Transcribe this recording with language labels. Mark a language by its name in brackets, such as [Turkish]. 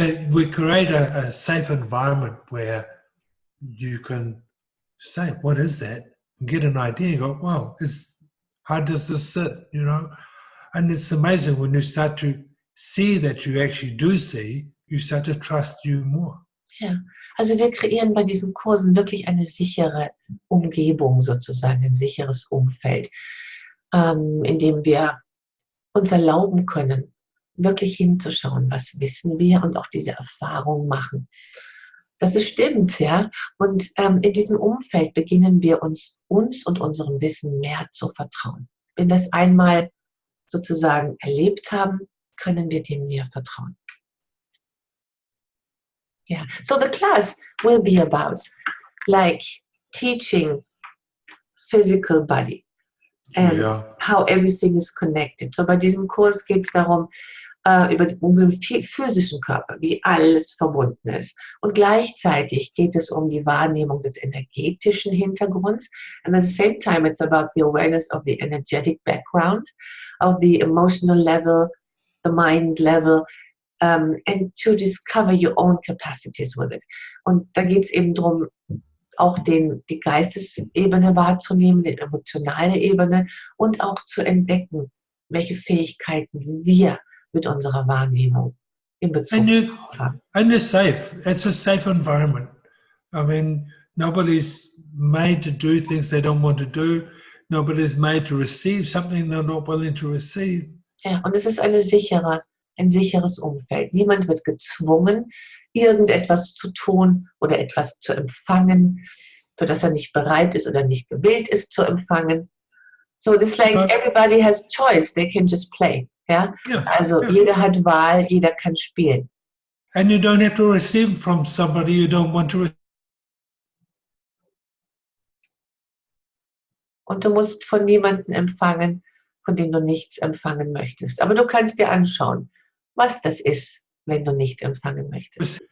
[English] We create a safe environment where you can say, what is that? And get an idea and go, wow, how does this sit, you know? And it's amazing when you start to see that you actually do see, you start to trust you more. [German] Ja, also wir kreieren bei diesen Kursen wirklich eine sichere Umgebung sozusagen, ein sicheres Umfeld, in dem wir uns erlauben können, wirklich hinzuschauen, was wissen wir und auch diese Erfahrung machen. Das ist stimmt, ja. Und in diesem Umfeld beginnen wir uns und unserem Wissen mehr zu vertrauen. Wenn wir es einmal sozusagen erlebt haben, können wir dem mehr vertrauen. [English] Yeah, so the class will be about like teaching physical body and how everything is connected. [German] So bei diesem Kurs geht es darum, um den physischen Körper, wie alles verbunden ist. Und gleichzeitig geht es um die Wahrnehmung des energetischen Hintergrunds. [English] And at the same time, it's about the awareness of the energetic background, of the emotional level, the mind level, and to discover your own capacities with it. [German] Und da geht es eben darum, auch die Geistesebene wahrzunehmen, die emotionale Ebene und auch zu entdecken, welche Fähigkeiten wir mit unserer Wahrnehmung in Bezug haben. [English] And you're safe. It's a safe environment. I mean, nobody's made to do things they don't want to do. Nobody's made to receive something they're not willing to receive. [German] Ja, und es ist ein sicheres Umfeld. Niemand wird gezwungen, irgendetwas zu tun oder etwas zu empfangen, für das er nicht bereit ist oder nicht gewillt ist zu empfangen. [English] So it's like everybody has choice. They can just play. Ja? [German] Also jeder hat Wahl, jeder kann spielen. [English] And you don't have to receive from somebody you don't want to receive. [German] Und du musst von niemandem empfangen, von dem du nichts empfangen möchtest. Aber du kannst dir anschauen, was das ist, wenn du nicht empfangen möchtest.